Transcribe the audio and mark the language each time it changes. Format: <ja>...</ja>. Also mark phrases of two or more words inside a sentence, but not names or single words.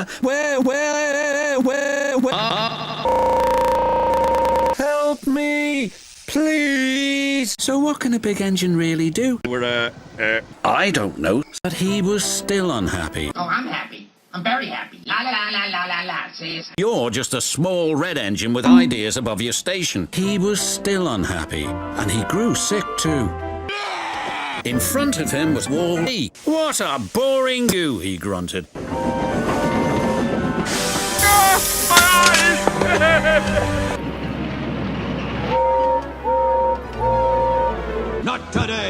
<en>Where? Help me! Please! So what can a big engine really do? I don't know. But he was still unhappy. Oh, I'm happy. I'm very happy. La la la la la la la, sis. You're just a small red engine with ideas above your station. He was still unhappy, and he grew sick too. In front of him was Wall-E. What a boring view, he grunted. Not today.</en>